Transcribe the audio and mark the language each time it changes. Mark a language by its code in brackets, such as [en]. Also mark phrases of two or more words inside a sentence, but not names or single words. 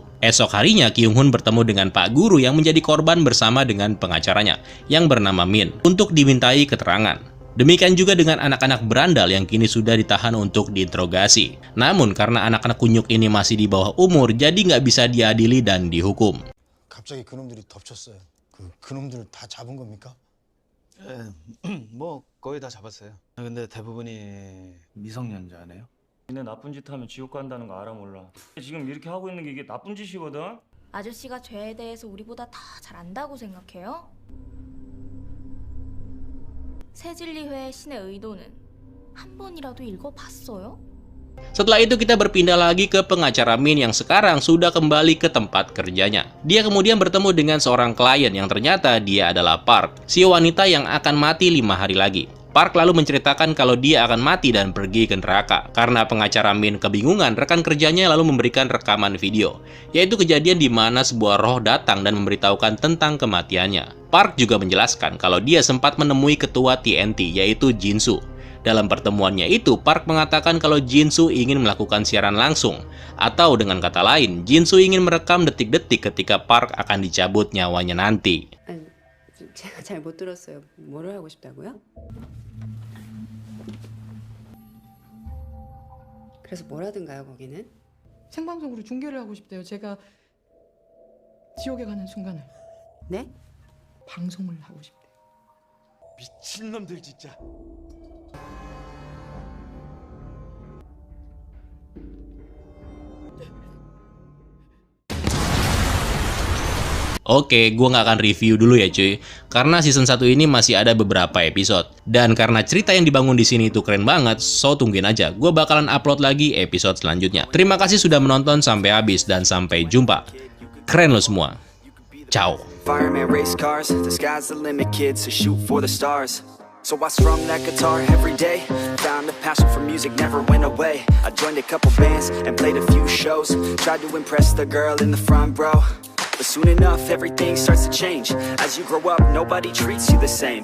[id] Esok harinya, Kyung-hun bertemu dengan Pak Guru yang menjadi korban bersama dengan pengacaranya, yang bernama Min, untuk dimintai keterangan. Demikian juga dengan anak-anak berandal yang kini sudah ditahan untuk diinterogasi. Namun, karena anak-anak kunyuk ini masih di bawah umur, jadi nggak bisa diadili dan dihukum. [ko] 갑자기 그놈들이 덮쳤어요. 그놈들 다 잡은 겁니까? 뭐 거의 다 잡았어요. 근데 대부분이 미성년자네요. 근데 나쁜 짓 하면 지옥 간다는 거 알아 몰라. 지금 이렇게 하고 있는 게 이게 나쁜 짓이거든. 아저씨가 죄에 대해서 우리보다 다 잘 안다고 생각해요? 새진리회의 신의 의도는 한 번이라도 읽어봤어요? [id] Setelah itu kita berpindah lagi ke pengacara Min yang sekarang sudah kembali ke tempat kerjanya. Dia kemudian bertemu dengan seorang klien yang ternyata dia adalah Park, si wanita yang akan mati 5 hari lagi. Park lalu menceritakan kalau dia akan mati dan pergi ke neraka. Karena pengacara Min kebingungan, rekan kerjanya lalu memberikan rekaman video, yaitu kejadian di mana sebuah roh datang dan memberitahukan tentang kematiannya. Park juga menjelaskan kalau dia sempat menemui ketua TNT, yaitu Jinsu. Dalam pertemuannya itu, Park mengatakan kalau Jinsu ingin melakukan siaran langsung. Atau dengan kata lain, Jinsu ingin merekam detik-detik ketika Park akan dicabut nyawanya nanti. [ko] 제가 잘 못 들었어요. 뭐를 하고 싶다고요? 그래서 뭘 하든가요, 거기는? 생방송으로 중계를 하고 싶대요. 제가 지옥에 가는 순간을. 네? 방송을 하고 싶대요. 미친놈들 진짜. [id] Oke, gue nggak akan review dulu ya cuy, karena season 1 ini masih ada beberapa episode. Dan karena cerita yang dibangun di sini itu keren banget, so tungguin aja, gue bakalan upload lagi episode selanjutnya. Terima kasih sudah menonton sampai habis, dan sampai jumpa. Keren lo semua. Ciao. [en] Fireman race cars, the sky's the limit, kids, so shoot for the stars. So I strung that guitar every day, found a passion for music never went away. I joined a couple bands and played a few shows, tried to impress the girl in the front row. But soon enough, everything starts to change. As you grow up, nobody treats you the same.